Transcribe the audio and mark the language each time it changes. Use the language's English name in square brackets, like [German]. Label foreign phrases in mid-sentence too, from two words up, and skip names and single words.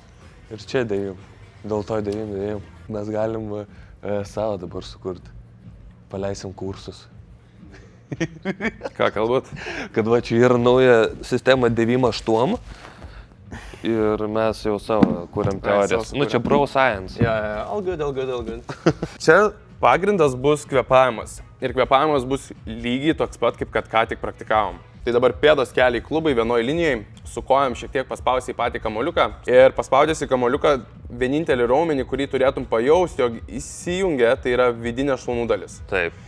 [Lithuanian] Ir čia 9. Dėl to 9. Mes galim savo dabar sukurti. Paleisim kursus. Ką kalbat? Kad va čia yra nauja sistema 9-8 ir mes jau savo kuriam teorijas. Čia [English] bro science. All good. [Lithuanian] Čia pagrindas bus kvėpavimas. Ir kvėpavimas bus lygiai toks pat, kaip kad ką tik praktikavom. Tai dabar pėdos kelia į klubai vienoj linijai, su kojom šiek tiek paspausi į patį kamoliuką ir paspaudęs į kamoliuką vienintelį raumenį, kurį turėtum pajausti, jog įsijungia, tai yra vidinė šlaunų dalis.